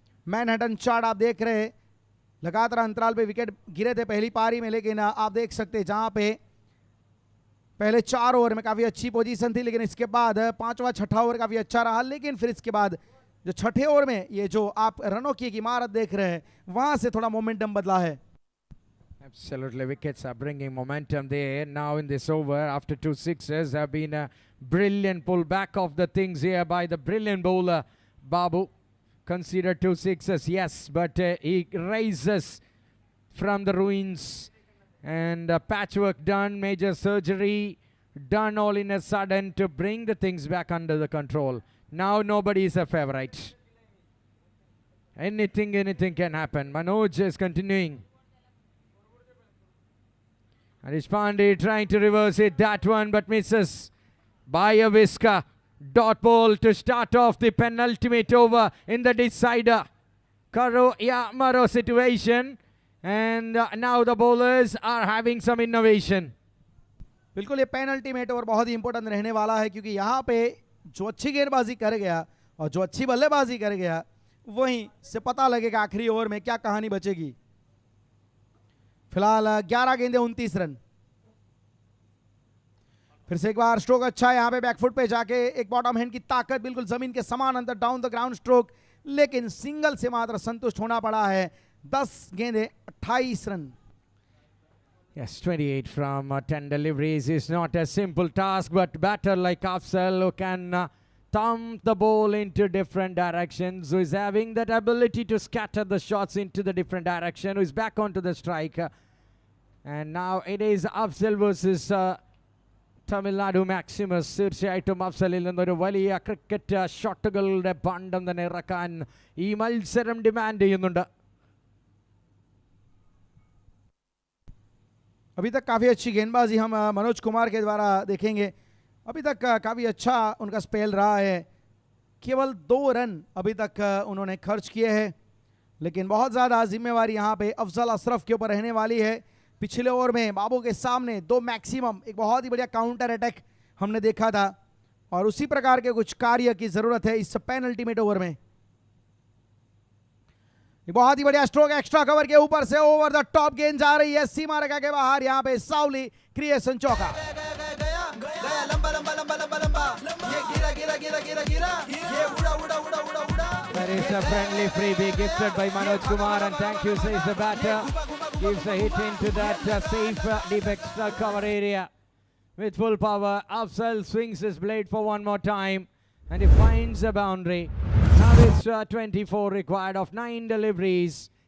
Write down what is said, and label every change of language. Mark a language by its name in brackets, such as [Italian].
[Hindi] Manhattan chart आप देख रहे हैं, लगातार अंतराल पे विकेट गिरे थे पहली पारी में, लेकिन आप देख सकते हैं जहां पे पहले 4 ओवर में काफ़ी अच्छी पोजीशन थी, लेकिन इसके बाद 5वां 6ठा ओवर काफ़ी अच्छा रहा, लेकिन फिर इसके बाद जो 6ठे ओवर में ये जो आप रनों की एक इमारत देख रहे हैं वहां से थोड़ा मोमेंटम बदला है। [English] Absolutely, wickets are bringing momentum there. Now in this over, after 2 sixes, have been a brilliant pull back of the things here by the brilliant bowler Babu. Considered 2 sixes, yes, but he rises from the ruins and patchwork done, major surgery done all in a sudden to bring the things back under the control. Now nobody is a favorite. Anything can happen. Manoj is continuing. Harish Pandey trying to reverse it, that one, but misses by a whisker. Dot ball to start off the penultimate over in the decider. [Hindi] Karo ya maro [English] situation, and now the bowlers are having some innovation. [Hindi] बिल्कुल ये penultimate over बहुत ही important रहने वाला है, क्योंकि यहाँ पे जो अच्छी गेंदबाजी कर गया और जो अच्छी बल्लेबाजी कर गया वहीं से पता लगेगा आखिरी ओवर में क्या कहानी बचेगी। फिलहाल 11 गेंदे 29 रन। फिर से एक बार स्ट्रोक अच्छा है यहाँ पे बैकफुट पे जाके, एक बॉटम हैंड की ताकत बिल्कुल जमीन के समान अंदर डाउन द ग्राउंड स्ट्रोक, लेकिन सिंगल से मात्र संतुष्ट होना पड़ा है। 10 गेंदे 28 run. [English] Yes, 28 from 10 deliveries is not a simple task, but batter like Afzal who can thump the ball into different directions, who is having that ability to scatter the shots into the different direction, who is back onto the strike. And now it is Afzal versus Tamil Nadu Maximus. [Malayalam] തീർച്ചയായിട്ടും അഫ്സലിൽ നിന്നൊരു വലിയ cricket ഷോട്ടുകളുടെ ബണ്ടം തന്നെ ഇറക്കാൻ ഈ മത്സരം demand ചെയ്യുന്നുണ്ട്. [Hindi] अभी तक काफ़ी अच्छी गेंदबाजी हम मनोज कुमार के द्वारा देखेंगे। अभी तक काफ़ी अच्छा उनका स्पेल रहा है, केवल 2 रन अभी तक उन्होंने खर्च किए हैं, लेकिन बहुत ज़्यादा जिम्मेवारी यहाँ पे अफजल अशरफ के ऊपर रहने वाली है। पिछले ओवर में बाबू के सामने 2 मैक्सिमम, एक बहुत ही बढ़िया काउंटर अटैक हमने देखा था, और उसी प्रकार के कुछ कार्य की ज़रूरत है इस पेनल्टीमेट ओवर में। बहुत ही बढ़िया स्ट्रोक एक्स्ट्रा कवर के ऊपर से ओवर द टॉप गेंद जा रही है सीमा रेखा के बाहर, यहाँ पे सावली क्रिएशन चौका। गया लंबा लंबा लंबा लंबा लंबा, ये गिरा गिरा गिरा गिरा गिरा, ये उड़ा उड़ा उड़ा उड़ा उड़ा। [English] There is a friendly freebie gifted by Manoj Kumar, and thank you, says the batter. Gives a hit into that safe deep extra cover area with full power. Afzal swings his blade for one more time, and he finds a boundary. Now it's 24 required of 9 deliveries.